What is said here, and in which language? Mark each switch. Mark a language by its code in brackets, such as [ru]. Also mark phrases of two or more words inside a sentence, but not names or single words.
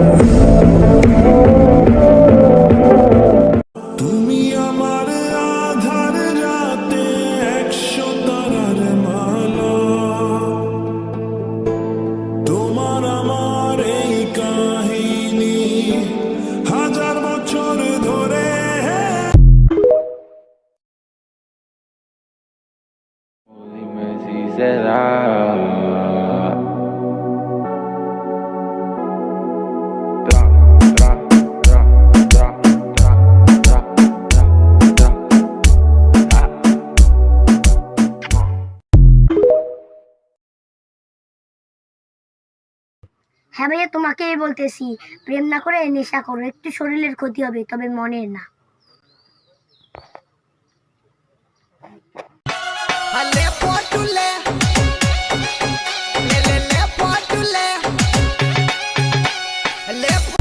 [bn] তুমি আমার আধার রাতে 100 তারার মালা তোমার আমার এই কাহিনী 1000 বছর ধরে [es] Dime si será. Tra, tra, tra, tra, tra, tra, tra, tra. [bn] হ্যাঁ ভাইয়া তোমাকেই বলতেছি প্রেম না করে নেশা করো একটু শরীরের ক্ষতি হবে তবে মনের না Le potule, le potule, le